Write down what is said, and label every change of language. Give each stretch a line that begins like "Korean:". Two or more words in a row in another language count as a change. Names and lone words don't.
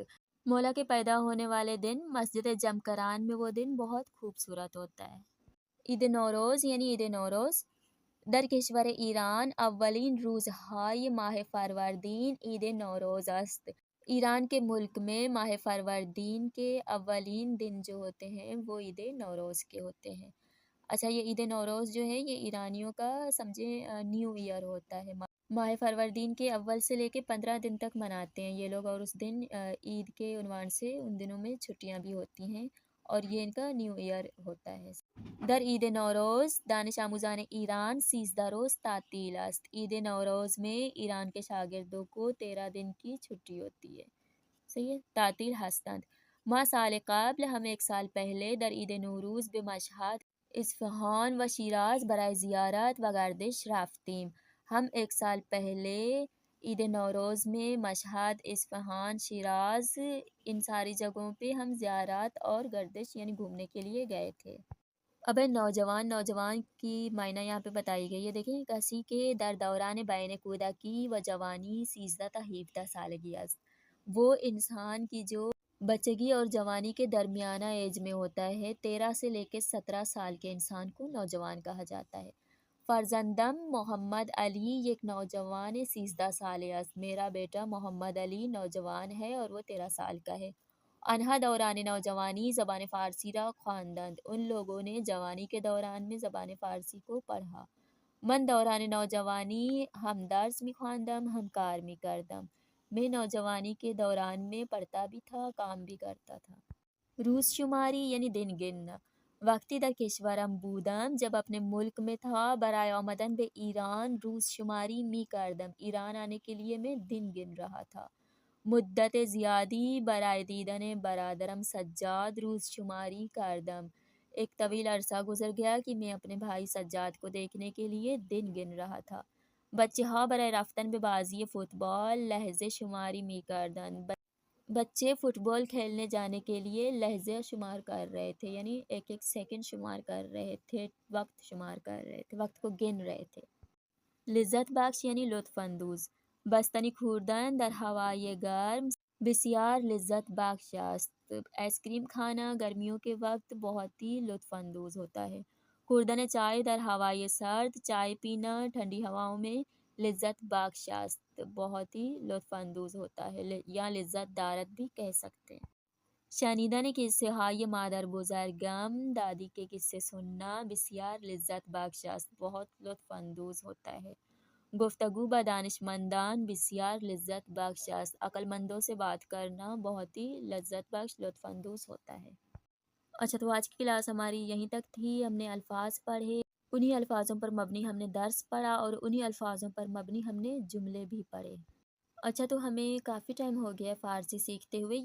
Urdu: مولا کے پیدا ہونے والے دن مسجد جمکران میں وہ دن بہت خوبصورت ہوتا ہے۔ عید نوروز یعنی عید نوروز۔
Persian: در کشور ایران اولین روزهای ماه فروردین عید نوروز است۔
Urdu: ایران کے ملک میں ماہ فروردین کے اولین دن جو ہوتے ہیں وہ عید نوروز کے ہوتے ہیں۔ اچھا، یہ عید نوروز جو ہے یہ ایرانیوں کا سمجھیں
English: New Year
Urdu: ہوتا ہے۔ ماہ فروردین کے اول سے لے کے 15 دن تک مناتے ہیں یہ لوگ، اور اس دن عید کے عنوان سے ان دنوں میں چھٹیاں بھی ہوتی ہیں اور یہ ان کا
English: New Year
Urdu: ہوتا ہے۔
Persian: در عید نوروز دانش آموزان ایران 13 روز تعطیل است۔
Urdu: عید نوروز میں ایران کے شاگردوں کو 13 دن کی چھٹی ہوتی ہے۔ صحیح ہے،
Persian: تعطیل هستند. ما سال قبل
Urdu: ہم ایک سال پہلے
Persian: در عید نوروز به مشهد، اصفهان و شیراز برای زیارت و گردش رفتیم.
Urdu: ہم ایک سال پہلے عید نوروز میں مشہد، اصفہان، شیراز ان ساری جگہوں پہ ہم زیارت اور گردش یعنی گھومنے کے لیے گئے تھے۔ اب نوجوان کی معنی یہاں پہ بتائی گئی ہے۔ دیکھیں، کسی کے
Persian: در دوران بین کودکی و جوانی 13 تا 17 سالگی است۔
Urdu: وہ انسان کی جو بچگی اور جوانی کے درمیانہ ایج میں ہوتا ہے، 13 سے لے کے 17 سال کے انسان کو نوجوان کہا جاتا ہے۔
Persian: فرزندم محمد علی یک نوجوان 13 ساله است.
Urdu: میرا بیٹا محمد علی نوجوان ہے اور وہ 13 سال کا ہے۔
Persian: آنها دوران نوجوانی زبان فارسی را خواندند.
Urdu: ان لوگوں نے جوانی کے دوران میں زبان فارسی کو پڑھا۔
Persian: من دوران نوجوانی ہم درس می خواندم، ہم کار می کردم.
Urdu: میں نوجوانی کے دوران میں پڑھتا بھی تھا، کام بھی کرتا تھا۔
Persian: روز شماری
Urdu: یعنی دن گننا۔
Persian: وقتی در کشورم بودم،
Urdu: جب اپنے ملک میں تھا،
Persian: برای آمدن به ایران روز شماری می کردم،
Urdu: ایران آنے کے لیے میں دن گن رہا تھا۔
Persian: مدت زیادی برای دیدن برادرم سجاد روز شماری کردم،
Urdu: ایک طویل عرصہ گزر گیا کہ میں اپنے بھائی سجاد کو دیکھنے کے لیے دن گن رہا تھا۔
Persian: بچه ها برای رفتن به بازی فوتبال لحظه شماری می کردند.
Urdu: بچے فٹ بال کھیلنے جانے کے لیے لحظے شمار کر رہے تھے، یعنی ایک ایک سیکنڈ شمار کر رہے تھے، وقت شمار کر رہے تھے، وقت کو گن رہے تھے۔ لذت بخش یعنی لطف اندوز۔
Persian: بستنی خوردن در هوای گرم بسیار لذت بخش است۔
Urdu: آئس کریم کھانا گرمیوں کے وقت بہت ہی لطف اندوز ہوتا ہے۔
Persian: خوردن چائے در ہوای سرد،
Urdu: چائے پینا ٹھنڈی ہواؤں میں
Persian: لذت بخش است،
Urdu: بہت ہی لطف اندوز ہوتا ہے، یا لذت دارت بھی کہہ سکتے ہیں۔
Persian: شنیدن قصه های مادر بزرگم،
Urdu: دادی کے قصے سننا
Persian: بسیار لذت بخش است،
Urdu: بہت لطف اندوز ہوتا ہے۔
Persian: گفتگو با دانشمندان بسیار لذت بخش است।
Urdu: عقلمندوں سے بات کرنا بہت ہی
Persian: لذت بخش
Urdu: لطف اندوز ہوتا ہے. اچھا، تو آج کی کلاس ہماری یہیں تک تھی۔ ہم نے الفاظ پڑھے، انہی الفاظوں پر مبنی ہم نے درس پڑھا اور انہی الفاظوں پر مبنی ہم نے جملے بھی پڑھے. اچھا، تو ہمیں کافی ٹائم ہو گیا ہے فارسی سیکھتے ہوئے.